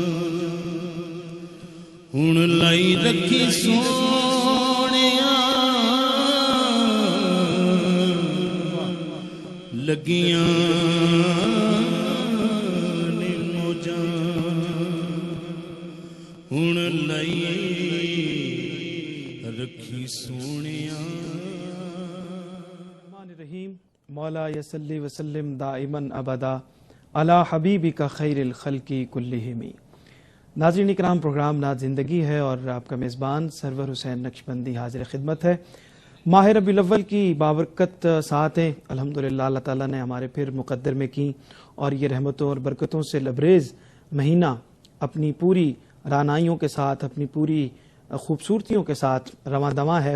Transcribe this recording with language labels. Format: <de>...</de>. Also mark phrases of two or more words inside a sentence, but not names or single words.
<pa>ہن لائی رکھی سونیاں لگیاں موجاں ہن لائی رکھی سونیاں.</pa> <ar>الرحیم مولا یصلی وسلم دائما ابدا علی حبیبک خیر الخلق کلہم.</ar> <ur>ناظرین اکرام، پروگرام نعت زندگی ہے اور آپ کا میزبان سرور حسین نقشبندی حاضر خدمت ہے. ماہ ربیع الاول کی بابرکت ساعتیں الحمدللہ اللہ تعالیٰ نے ہمارے پھر مقدر میں کی، اور یہ رحمتوں اور برکتوں سے لبریز مہینہ اپنی پوری رعنائیوں کے ساتھ، اپنی پوری خوبصورتیوں کے ساتھ رواں دواں ہے.</ur>